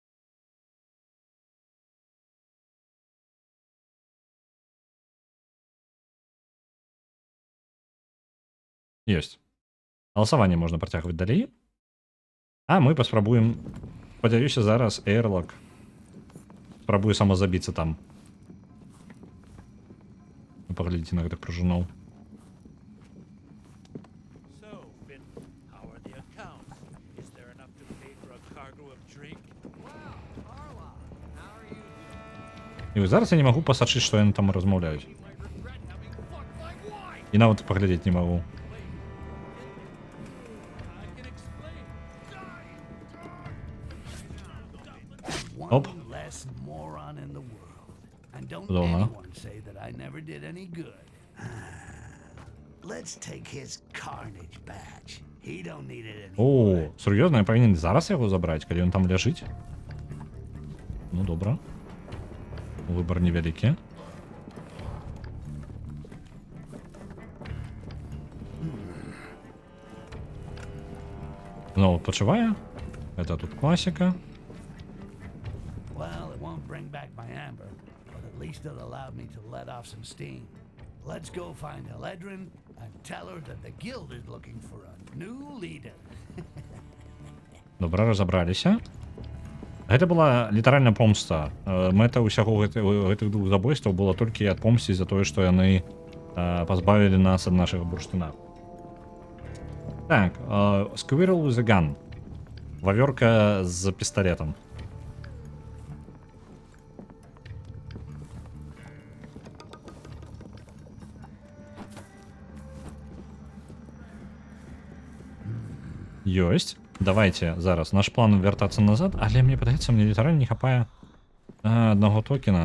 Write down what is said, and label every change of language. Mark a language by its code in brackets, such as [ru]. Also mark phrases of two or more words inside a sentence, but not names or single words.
[be] Ёсць. Галасаванне можна працягваць далей. А мы паспрабуем, спадзяюся, зараз Эрлак спрабуе самазабіцца там. Паглядзіце на гэтых прыжуноў. [en] So, Finn, how are the accounts? Is there enough to pay for a cargo of drink? [be] І вось зараз я не магу пасачыць, што яны там размаўляюць. І нават паглядзець не магу. Оп. [en] One less moron in the world. And don't [be] Ладно. [en] anyone say that I never did any good. Let's take his carnage badge. He don't need it anymore. [be] О, сур'ёзна, я павінен зараз яго забраць, калі ён там ляжыць? Ну, добра. Выбар невялікі. Ну, пачувае. Это тут класіка. [en] Well, it won't bring back my amber, but at least it allowed me to let off some steam. Let's go find Eledrin and tell her that the guild is looking for a new leader. [be] Добра, разабраліся. Гэта была літаральна помста. Мэта ўсяго гэтых двух забойстваў была толькі адпомсціць за тое, што яны пазбавілі нас ад нашага бурштына. Так, [en] Squirrel with a gun. [be] Вавёрка з пісталетам. Ёсць. Давайте зараз наш план вяртацца назад, але мне падаецца, мне літаральна не хапае аднаго токена.